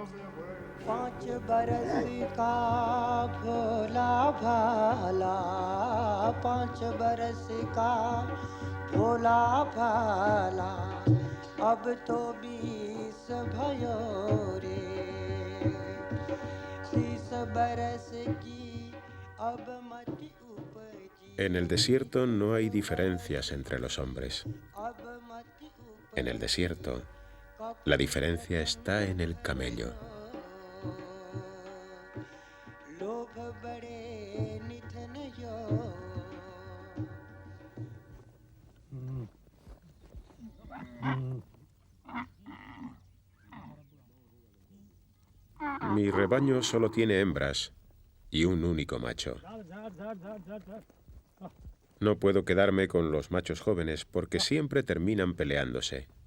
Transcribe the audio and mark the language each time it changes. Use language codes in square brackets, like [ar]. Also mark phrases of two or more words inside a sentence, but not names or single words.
[hi] 5 बरस का भोला भाला 5 बरस का भोला भाला अब तो 20 भयो रे 30 बरस की अब मत उपजी। [es] En el desierto no hay diferencias entre los hombres. [hi] अब मत उपजी। [es] En el desierto, la diferencia está en el camello. [hi] लोभ बड़े निधन यो [es] Mi rebaño solo tiene hembras y un único macho. No puedo quedarme con los machos jóvenes porque siempre terminan peleándose.